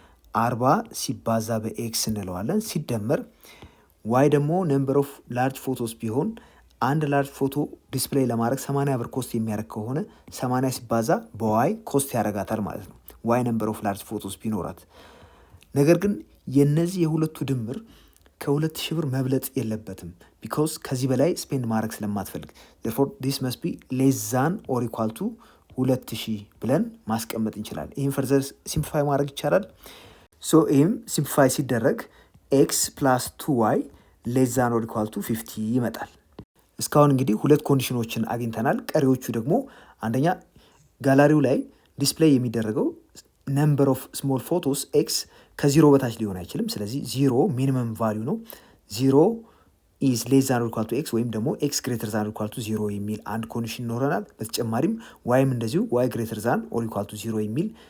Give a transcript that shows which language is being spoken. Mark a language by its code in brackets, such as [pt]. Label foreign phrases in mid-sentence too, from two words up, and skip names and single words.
[am] 40 ሲባዛ በኤክስ እንለዋለን። ሲደመር ዋይ ደግሞ [en] number of large photos [am] ቢሆን አንድ [en] large photo display [am] ለማድረግ 80 ብር ኮስት የሚያደርግ ከሆነ 80 ሲባዛ በዋይ ኮስት ያደርጋታል ማለት ነው። ዋይ [en] number of large photos [am] ቢኖራት ነገር ግን የነዚህ የሁለቱ ድምር ከ2000 ብር መብለጥ የለበትም። ቢኮዝ ከዚህ በላይ ስፔንድ ማድረግ ስለማትፈልግ [en] therefore this must be less than or equal to 2000 [am] ብለን ማስቀመጥ እንችላለን። ይህም [en] further simplify [am] ማድረግ ይቻላል። ይህም ሲምፕሊፋይ ሲደረግ [en] x plus 2y less than or equal to 50 [am] ይመጣል። እስካሁን እንግዲህ ሁለት ኮንዲሽኖችን አግኝተናል። ቀሪዎቹ ደግሞ አንደኛ ጋላሪው ላይ ዲስፕሌይ የሚደረገው [en] number of small photos x [am] ከ0 በታች ሊሆን አይችልም። ስለዚህ 0 [en] minimum value [am] ነው። [en] 0 is less than or equal to x [am] ወይም ደግሞ [en] x greater than or equal to 0 [am] የሚል አንድ ኮንዲሽን ይኖረናል። በተጨማሪም ዋይም እንደዚሁ [en] y greater than or equal to 0 [am] የሚል